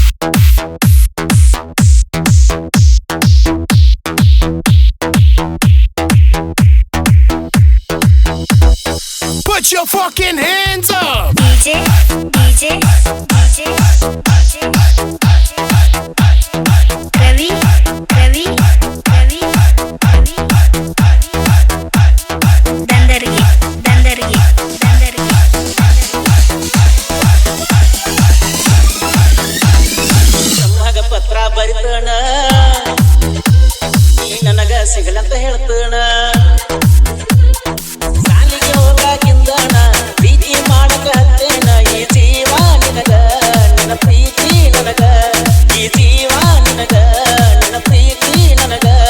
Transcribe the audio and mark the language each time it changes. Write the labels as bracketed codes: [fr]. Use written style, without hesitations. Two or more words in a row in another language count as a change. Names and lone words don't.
[en] Put your fucking hands up. DJ, DJ, DJ, DJ, Ravi, Ravi, Ravi, Ravi, Dandargi, Dandargi, Dandargi. [kn] ಸಂಭಾಗ ಪತ್ರ ಬರಿತಣ ನೀ ನನಗ ಸಿಗಲಂತ ಹೇಳ್ತಣ ಸಾಲಿಗೆ ಹೋಗಾಗಿಂದಣ ಪ್ರೀತಿ ಮಾಡಕ ಹತ್ತೇನ ಈ ಜೀವ ನಿನಗ ನನ್ನ ಪ್ರೀತಿ ನನಗ ಈ ಜೀವ ನಿನಗ ನನ್ನ ಪ್ರೀತಿ ನನಗ